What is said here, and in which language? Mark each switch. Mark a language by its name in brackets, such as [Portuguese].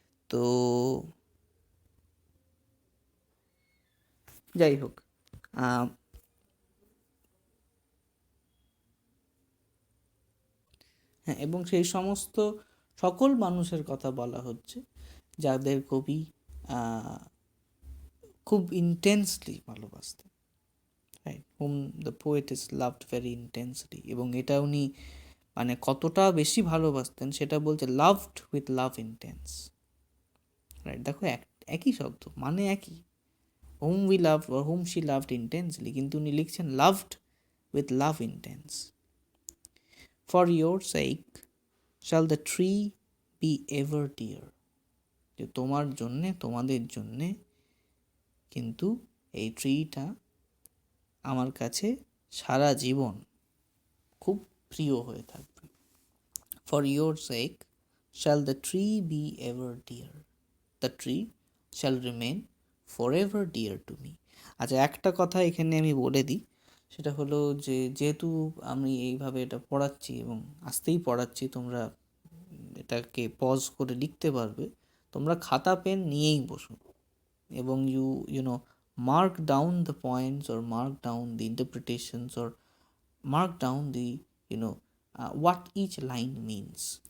[Bangla] তো যাই হোক, হ্যাঁ, এবং সেই সমস্ত সকল মানুষের কথা বলা হচ্ছে যাদের কবি খুব ইন্টেন্সলি ভালোবাসতেন, right, hmm [English] The poet is loved very intensely. [Bangla] এবং এটা উনি মানে কতটা বেশি ভালোবাসতেন সেটা বলছে [English] loved with love intense, [Bangla] right. দেখো, একই শব্দ, মানে একই, [English] whom we loved or whom she loved intensely, [Bangla] কিন্তু উনি লিখছেন [English] loved with love intense. For your sake shall the tree be ever dear. [Bangla] যে তোমার জন্যে, তোমাদের জন্যে কিন্তু এই ট্রিটা আমার কাছে সারা জীবন খুব প্রিয় হয়ে থাকবে। [English] For your sake shall the tree be ever dear. The tree shall remain forever dear to me. [Bangla] আচ্ছা, একটা কথা এখানে আমি বলে দিই, সেটা হলো যে যেহেতু আমি এইভাবে এটা পড়াচ্ছি এবং আস্তেই পড়াচ্ছি, তোমরা এটাকে পজ করে লিখতে পারবে, তোমরা খাতা পেন নিয়েই বসো এবং [English] You know mark down the points or mark down the interpretations or mark down the what each line means.